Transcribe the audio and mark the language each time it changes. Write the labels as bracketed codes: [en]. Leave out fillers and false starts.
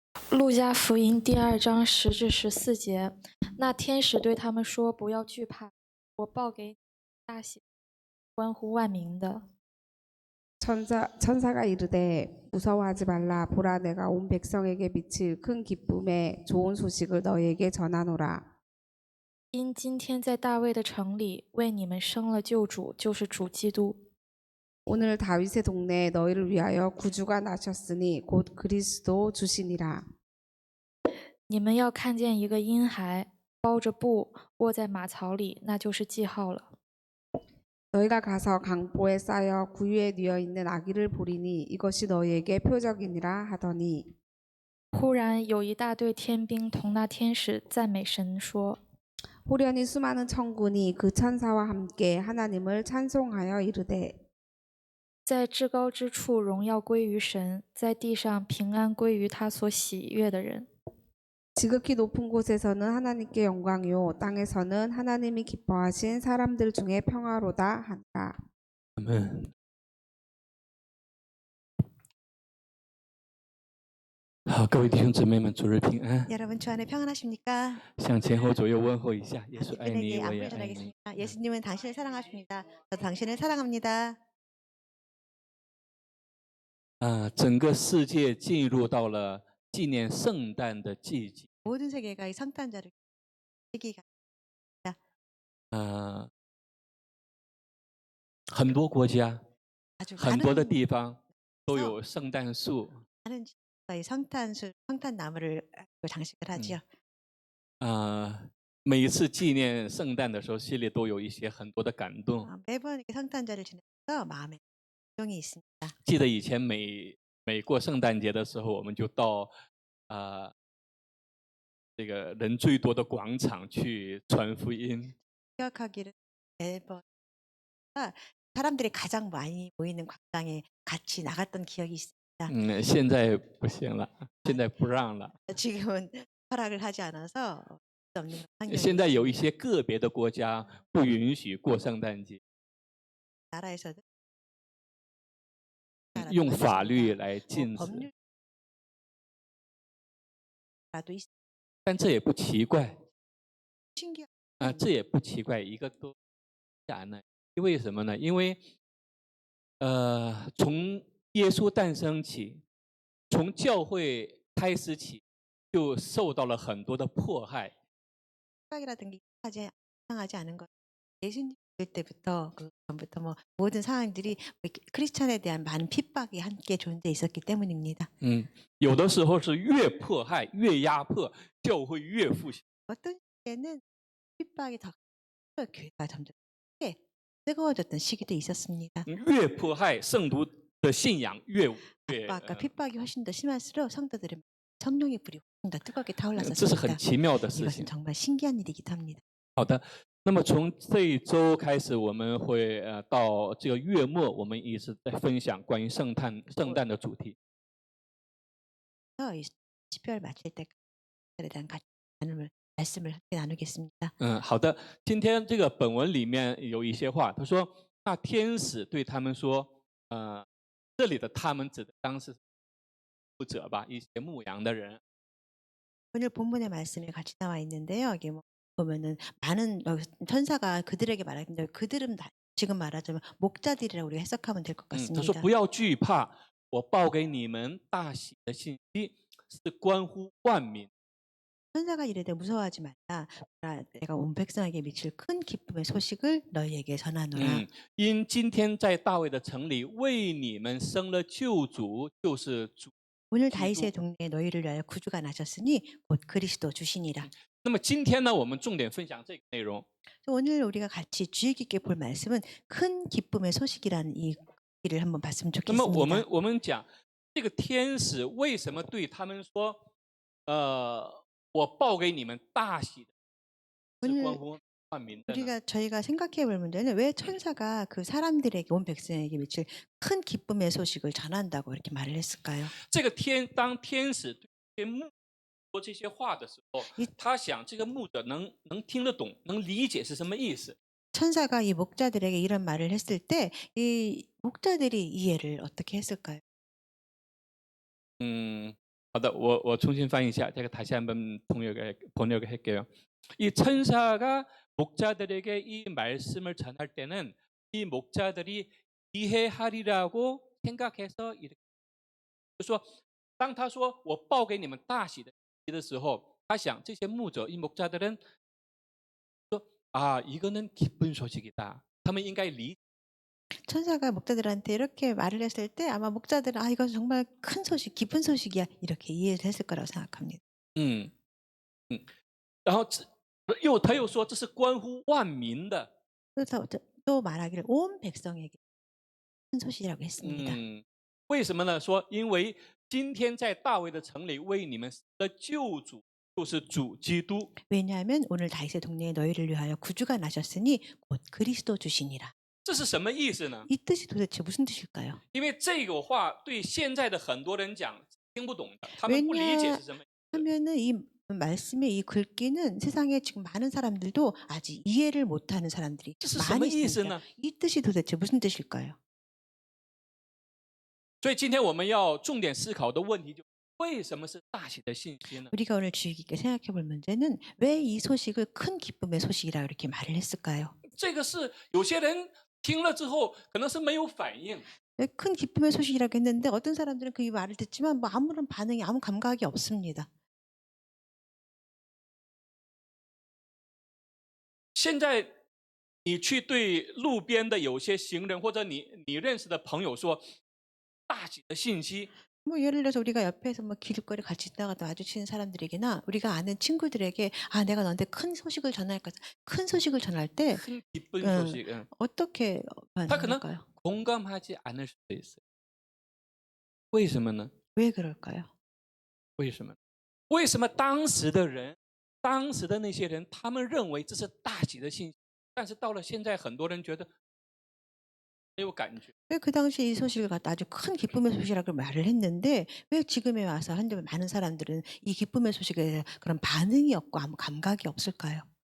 [zh] 路加福音第2章10至14节，那天使对他们说：“不要惧怕，我报给你大喜，关乎万民的。” [ko] 천사가 이르되 무서워하지 말라. 보라, 내가 온 백성에게 미칠 큰 기쁨의 좋은 소식을 너희에게 전하노라. [zh] 因今天在大卫的城里为你们生了救主，就是主基督。 [ko] 오늘 다윗의 동네에 너희를 위하여 구주가 나셨으니 곧 그리스도 주시니라. [zh] 你们要看见一个婴孩包着布卧在马槽里，那就是记号了。 [ko] 너희가 가서 강보에 쌓여 구유에 뉘어 있는 아기를 보리니 이것이 너희에게 표적이니라 하더니 [zh] 忽然有一大队天兵同那天使赞美神说： [ko] 호련히 수많은 천군이 그 천사와 함께 하나님을 찬송하여 이르되 [zh] 在至高之处荣耀归于神，在地上平安归于他所喜悦的人。 [ko] 지극히 높은 곳에서는 하나님께 영광이요 땅에서는 하나님이 기뻐하신 사람들 중에 평화로다 한다. 아멘. [zh] 好，各位弟兄姊妹们，主日平安。 [ko] 여러분 주 안에 평안하십니까? [zh] 向前后左右问候一下，耶稣爱你， [ko] 이분에게 [zh] 我也 [ko] 안부를 [zh] 爱你。 [ko] 전하겠습니다. 예수님은 당신을 사랑하십니다. 저도 당신을 사랑합니다. [zh] 整个世界进入到了纪念圣诞的季节。 [ko] 모든 세계가 이 성탄절을 시기가 [zh] 很多国家、 [ko] 아주 [zh] 很多的 [ko] 많은 [zh] 地方都有圣诞树。 [ko] 이 성탄 나무를 장식을 하지요. [zh] 每一次纪念圣诞的时候，心里都有一些很多的感动。 [ko] 매번 이렇게 성탄절을 지내면서 마음에 감동이 있습니다. [zh] 记得以前每过圣诞节的时候，我们就到这个人最多的广场去传福音。 [ko] 기억하기를 매번 사람들이 가장 많이 모이는 광장에 같이 나갔던 기억이 있습니다. [zh] 现在不行了，现在不让了。 [ko] 지금은 허락을 하지 않아서 없는 환경이 [zh] 现在有一些个别的国家不允许过圣诞节， [ko] 나라에서는 [zh] 用法律来 [ko] 뭐 [zh] 禁止。 [ko] 법률라도 있 [zh] 但这也不奇怪 [ko] 신기한 [zh] 这也不奇怪，一个都然呢？因为什么呢？因为从耶稣诞生起，从教会开始起，就受到了很多的迫害。 [ko] 생각이라든가 이상하지 않은 것. 예수님 때부터 그 전부터 뭐 모든 상황들이 크리스천에 대한 많은 핍박이 함께 존재 있었기 때문입니다. [zh] 有的时候是越迫害越压迫，教会越复兴。 [ko] 어떤 시기에는 핍박이 더 교회가 점점 뜨거워졌던 시기도 있었습니다. [zh] 越迫害圣徒的信仰越 [ko] 압박과 핍박이 훨씬 더 심할수록 성도들은 성령의 불이 훨씬 더 뜨겁게 [zh] 这是很 [ko] 타올랐었습니다. [zh] 奇妙的事情 [ko] 이것은 。 정말 신기한 일이기도 합니다. [zh] 好的，那么从这一周开始，我们会到这个月末，我们一直在分享关于圣诞的主题。 [ko] 이 10월 마칠 때까지에 대한 말씀을 함께 나누겠습니다. [zh] 好的，今天这个本文里面有一些话，他说，那天使对他们说，这里的他们指的当时牧者吧，一些牧羊的人。 [ko] 오늘 본문의 말씀이 같이 나와 있는데요. 여기 보면은 많은 천사가 그들에게 말하는데 그들은 지금 말하자면 목자들이라고 우리가 해석하면 될 것 [zh] 他说 [ko] 같습니다. [zh] 不要惧怕，我报给你们大喜的信息，是关乎万民。 [ko] 천사가 이르되 무서워하지 말라. 내가 온 백성에게 미칠 큰 기쁨의 소식을 너희에게 전하노라. [zh] 因今天在大卫的城里为你们生了救主，就是主。 [ko] 오늘 다윗의 동네에 너희를 위하여 구주가 나셨으니 곧 그리스도 주시니라. [zh] 那么今天呢，我们重点分享这个内容。 [ko] 오늘 우리가 같이 주의 깊게 볼 말씀은 큰 기쁨의 소식이라는 이 길을 한번 봤으면 [zh] 那么 [ko] 좋겠습니다. [zh] 我们讲这个天使为什么对他们说，我报给你们大喜的，是关乎万民的呢？ [ko] 저희가 생각해 볼 문제는 왜 천사가 그 사람들에게 온 백성에게 미칠 큰 기쁨의 소식을 전한다고 이렇게 말을 했을까요? [zh] 这个当天使对这些牧说这些话的时候，他想这个牧者能听得懂，能理解是什么意思。 [ko] 천사가 이 목자들에게 이런 말을 했을 때 이 목자들이 이해를 어떻게 했을까요? [zh] 好的，我重新翻译一下. [ko] 제가 다시 한번 번역을 할게요. 이 천사가 목자들에게 이 말씀을 전할 때는 이 목자들이 이해하리라고 생각해서 이렇게. [zh] 就是说，当他说我报给你们大喜的时候，他想这些牧者、 [ko] 이 목자들은 [zh] 说 [ko] 이거는 기쁜 소식이다. [zh] 他们应该理. [ko] 천사가 목자들한테 이렇게 말을 했을 때 아마 목자들은 이건 정말 큰 소식, 기쁜 소식이야 이렇게 이해를 했을 거라고 생각합니다. [zh] 然后他又说这是关乎万民的. [ko] 그래서 또 말하기를 온 백성에게 큰 소식이라고 했습니다. [zh] 为什么呢？说因为今天在大卫的城里为你们的救主就是主基督. [ko] 왜냐하면 오늘 다윗의 동네에 너희를 위하여 구주가 나셨으니 곧 그리스도 주시니라. [zh] 这是什么意思呢？ [ko] 이 뜻이 도대체 무슨 뜻일까요? [zh] 因为这个话对现在的很多人讲听不懂的，他们不理解是什么意思。 [ko] 하면은 이 말씀의 이 글귀는 세상에 지금 많은 사람들도 아직 이해를 못하는 사람들이 [zh] 这是什么 [ko] 많이 [zh] 意思 [ko] 있습니다. [zh] 呢？ [ko] 이 뜻이 도대체 무슨 뜻일까요? [zh] 所以今天我们要重点思考的问题就为什么是大喜的信息呢？ [ko] 우리가 오늘 주의 깊게 생각해 볼 문제는 왜 이 소식을 큰 기쁨의 소식이라 이렇게 말을 했을까요? [zh] 这个是有些人听了之后可能是没有反应， [ko] 왜 큰 기쁨의 소식이라고 했는데 어떤 사람들은 그 말을 듣지만 뭐 아무런 반응이 아무 감각이 없습니다. [zh] 现在你去对路边的有些行人或者你认识的朋友说大喜的信息， [ko] 뭐 예를 들어서 우리가 옆에서 뭐 길거리 같이 지나가다 마주치는 사람들에게나 우리가 아는 친구들에게 아 내가 너한테 큰 소식을 전할 거다. 큰 소식을 전할 때 [zh] 很 [ko] 기쁜 응. 소식, 응. 어떻게 다 그냥 반응할까요? 공감하지 않을 수도 있어요. [zh] 为什么呢？ [ko] 왜 그럴까요? [zh] 为什么？为什么当时的人，当时的那些人，他们认为这是大喜的信息，但是到了现在，很多人觉得没有感觉。 [ko] 왜 그 당시에 이 소식을 갖다 아주 큰 기쁨의 소식이라고 말을 했는데 왜 지금에 와서 현재 많은 사람들은 이 기쁨의 소식에 대해 그런 반응이 없고 아무 감각이 없을까요?